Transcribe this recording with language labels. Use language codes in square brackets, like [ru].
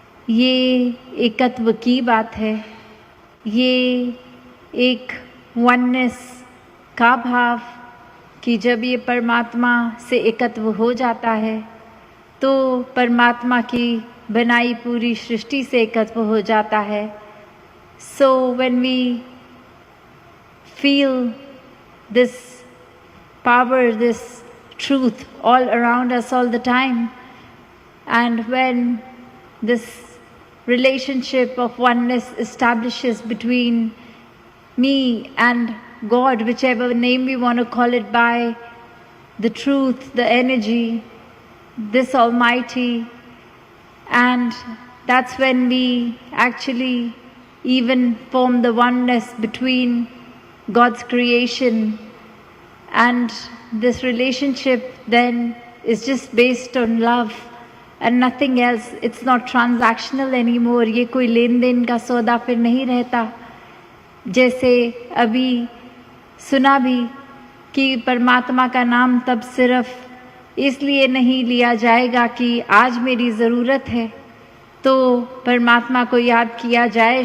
[hi] ये एकत्व की बात है, ये एक वननेस का भाव कि जब ये परमात्मा से एकत्व हो जाता है तो परमात्मा की बनाई पूरी सृष्टि से एकत्व हो जाता है। [en] So when we feel this power, this truth all around us all the time, and when this relationship of oneness establishes between me and God, whichever name we want to call it by, the truth, the energy, this Almighty, and that's when we actually even form the oneness between God's creation, and this relationship then is just based on love and nothing else. It's not transactional anymore. [hi] ये कोई लेन then का सौदा फिर नहीं रहता। जैसे अभी सुना भी कि परमात्मा का नाम तब सिर्फ इसलिए नहीं लिया जाएगा कि आज मेरी ज़रूरत है तो परमात्मा को याद किया जाए।